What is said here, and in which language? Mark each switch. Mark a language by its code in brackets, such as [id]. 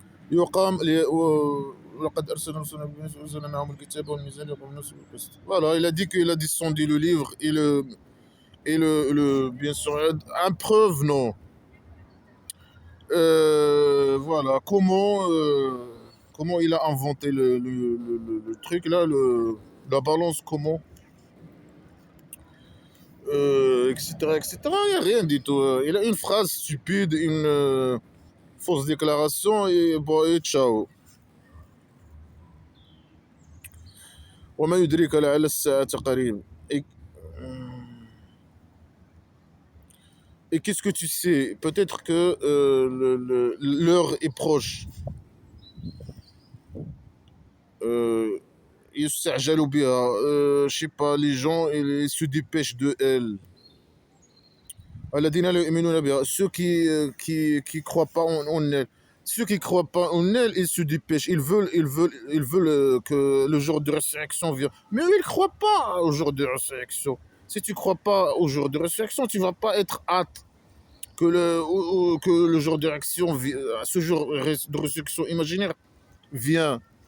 [ar] يقام ولقد أرسلنا رسلنا بالبينات وأنزلنا معهم الكتاب والميزان يقوم الناس بالقسط. [fr] Voilà, il a dit qu'il a descendu le livre et bien sûr, un preuve, non. Voilà, comment il a inventé le truc là, la balance, comment, etc., etc. Il n'y a rien du tout. Il a une phrase stupide, une fausse déclaration et, bon, et ciao. [ar] وما يدريك لعل الساعة قريب. [fr] Et qu'est-ce que tu sais? Peut-être que l'heure est proche. [ar] Euh, يستعجل بها. [fr] Je sais pas, les gens ils se dépêchent de elle. [ar] الذين لا يؤمنون بها. [fr] Ceux qui croient pas en elle. Ceux qui croient pas en elle, ils se dépêchent. Ils veulent que le jour de résurrection vienne. Mais eux, ils croient pas au jour de résurrection. Si tu crois pas au jour de résurrection, tu vas pas être hâte que le jour de réaction, ce jour de résurrection imaginaire vient.